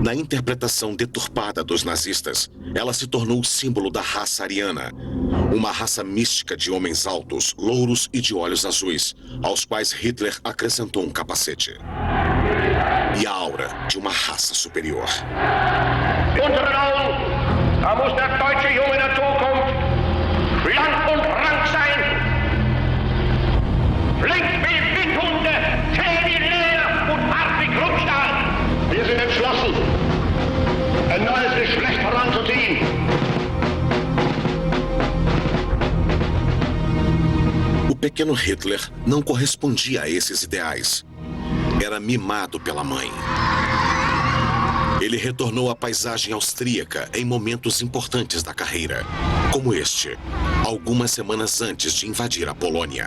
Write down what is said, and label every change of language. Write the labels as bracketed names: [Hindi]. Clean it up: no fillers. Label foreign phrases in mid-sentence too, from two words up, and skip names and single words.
[Portuguese] Na interpretação deturpada dos nazistas, ela se tornou o símbolo da raça ariana, uma raça mística de homens altos, louros e de olhos azuis, aos quais Hitler acrescentou um capacete. E a aura de uma raça superior. [German] Unseren Augen, da muss der deutsche Junge der Zukunft schlank und rank sein. Flink wie Windhunde, zäh wie Leder und hart wie Kruppstahl. Wir sind entschlossen, ein neues Geschlecht heranzuziehen. [Portuguese] O pequeno Hitler não correspondia a esses ideais. Era mimado pela mãe. Ele retornou à paisagem austríaca em momentos importantes da carreira, como este, algumas semanas antes de invadir a Polônia.